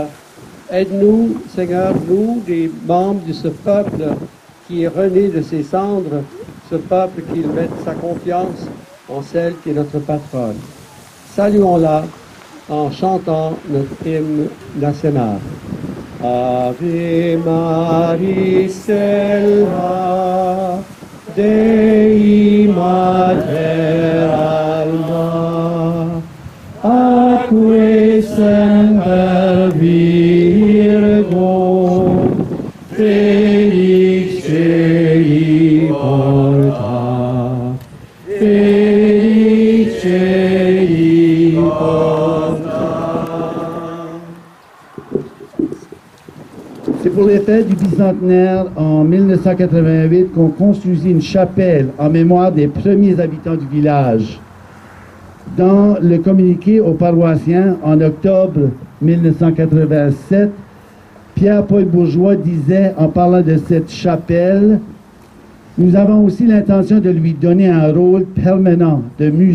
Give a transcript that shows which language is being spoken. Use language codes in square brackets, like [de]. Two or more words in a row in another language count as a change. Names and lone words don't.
[fr] Aide-nous, Seigneur, nous, des membres de ce peuple qui est rené de ses cendres, ce peuple qui met sa confiance en celle qui est notre patronne. Saluons-la en chantant notre hymne national. [la] Ave Maria Selva, Dei Mater Alma, Acque semper Virgo, Felix Dei porta, Felix Dei porta. [fr] C'est pour les fêtes du bicentenaire en 1988 qu'on construisit une chapelle en mémoire des premiers habitants du village. Dans le communiqué aux paroissiens en octobre 1987, Pierre-Paul Bourgeois disait, en parlant de cette chapelle, « Nous avons aussi l'intention de lui donner un rôle permanent de musée.